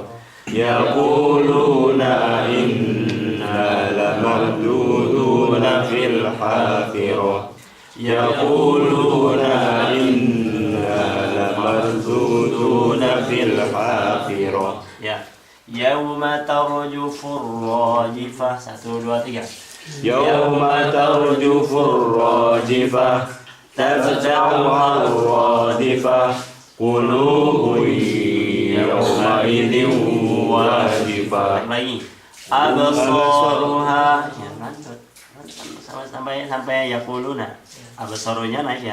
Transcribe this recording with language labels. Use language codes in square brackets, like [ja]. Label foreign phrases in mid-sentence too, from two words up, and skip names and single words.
[ar] يقولون إنا لمردودون في الحافرة. يقولون إنا لمردودون في الحافرة. [id] Ya. [ar] يوم ترجف الراجفة. [id] 1, 2, 3. [ar] يوم ترجف الراجفة تتبعها الرادفة. قلوب يومئذ واجفة. [id] Lagi. Absaruha. Ya, lanjut. Sampai yaquluna. Absarunya naik ya.